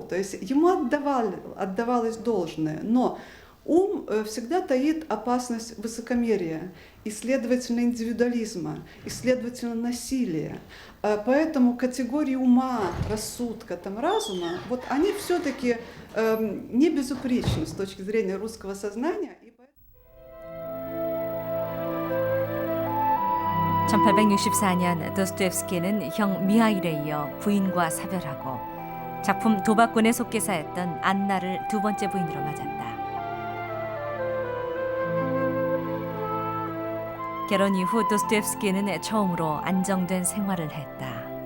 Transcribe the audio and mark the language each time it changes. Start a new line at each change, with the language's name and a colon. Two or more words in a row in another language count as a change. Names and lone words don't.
Russian: То есть ему отдавалось должное, но ум всегда таит опасность высокомерия и, следовательно, индивидуализма, и, следовательно, насилия. Поэтому категории ума, рассудка, там, разума, вот они все-таки не безупречны с точки зрения русского сознания.
Korean: 1864년 도스토옙스키는 형 미하일에 이어 부인과 사별하고 작품 도박꾼의 속기사였던 안나를 두 번째 부인으로 맞았다. 결혼 이후 도스토옙스키는 처음으로 안정된 생활을 했다.